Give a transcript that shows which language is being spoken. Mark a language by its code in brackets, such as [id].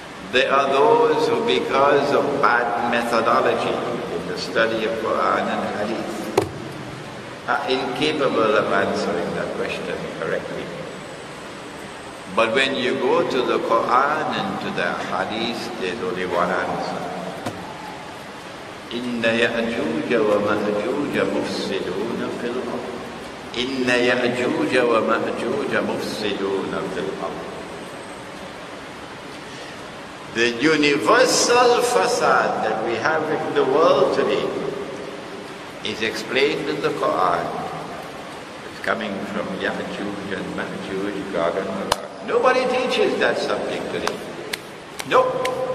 [en] There are those who, because of bad methodology in the study of Quran and Hadith, are incapable of answering that question correctly. But when you go to the Quran and to the Hadith, there's only one answer. [ar] إن يأجوج ومأجوج مفسدون في الأرض. إن يأجوج ومأجوج مفسدون في الأرض. [en] The universal fasad that we have in the world today is explained in the Quran. It's coming from Ya'juj and Ma'juj, Gog and Magog. Nobody teaches that subject today. Nope.